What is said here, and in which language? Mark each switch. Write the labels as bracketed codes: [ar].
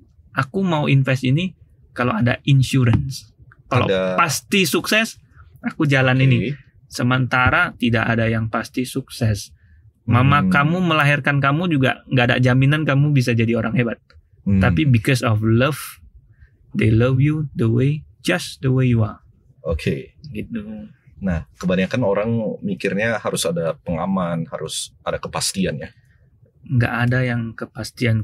[id] Aku mau invest ini kalau ada insurance. Kalau pasti sukses, aku jalan ini. Sementara tidak ada yang pasti sukses. Mama kamu melahirkan kamu juga nggak ada jaminan kamu bisa jadi orang hebat. Tapi [en] because of love, they love you just the way you are. [id] Oke. Gitu. Nah, kebanyakan orang mikirnya harus ada pengaman, harus ada kepastian ya. Nggak ada yang kepastian.